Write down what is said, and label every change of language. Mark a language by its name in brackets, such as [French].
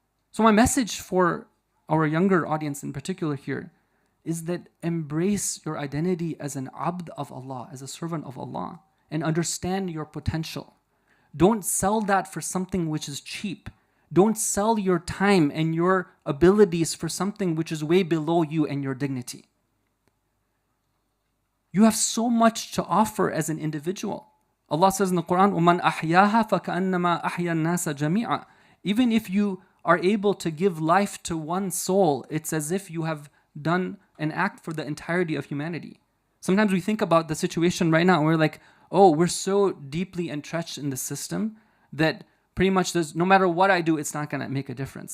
[English] So my message for our younger audience in particular here is that embrace your identity as an abd of Allah, as a servant of Allah, and understand your potential. Don't sell that for something which is cheap. Don't sell your time and your abilities for something which is way below you and your dignity. You have so much to offer as an individual. [Arabic] Allah says in the Quran, وَمَنْ أَحْيَاهَا فَكَأَنَّمَا أَحْيَا النَّاسَ جَمِيعًا. [English] Even if you are able to give life to one soul, it's as if you have done an act for the entirety of humanity. Sometimes we think about the situation right now and we're like, oh, we're so deeply entrenched in the system that pretty much no matter what I do, it's not going to make a difference.